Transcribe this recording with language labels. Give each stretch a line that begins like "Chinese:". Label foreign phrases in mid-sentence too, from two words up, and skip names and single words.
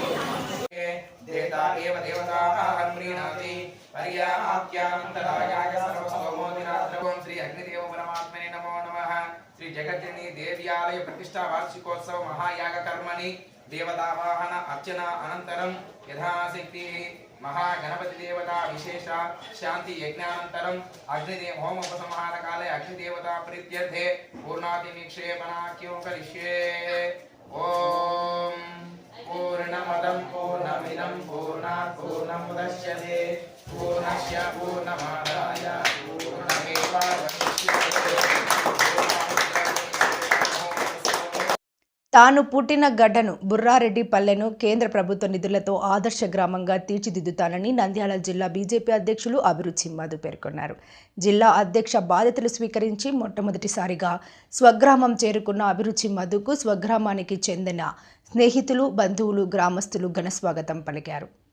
Sanskrit: శ్రీ అగ్నిదేవ పరమాత్మనే నమో నమః. శ్రీ జగజ్జనని దేవ్యాలయ ప్రతిష్టా వార్షికోత్సవ మహాయాగ కర్మని దేవతావాహన అర్చన అనంతరం యథాశక్తి महागणपति देवता विशेष शांति यज्ञानंतरम अग्निदेव होम उपसंहार काले अग्निदेवता प्रीत्यर्थे पूर्णाति निक्षेपणाख्यो करिष्ये. ओम पूर्णमदं पूर्णमिदं पूर्णात् पूर्णमुदच्यते पूर्णस्य पूर्णमादाय पूर्णमेवावशिष्यते.
Telugu: తాను పుట్టిన గడ్డను బుర్రారెడ్డి పల్లెను కేంద్ర ప్రభుత్వ నిధులతో ఆదర్శ గ్రామంగా తీర్చిదిద్దుతానని నంద్యాల జిల్లా బీజేపీ అధ్యక్షులు అభిరుచి మధు పేర్కొన్నారు. జిల్లా అధ్యక్ష బాధ్యతలు స్వీకరించి మొట్టమొదటిసారిగా స్వగ్రామం చేరుకున్న అభిరుచి మధుకు స్వగ్రామానికి చెందిన స్నేహితులు, బంధువులు, గ్రామస్తులు ఘనస్వాగతం పలికారు.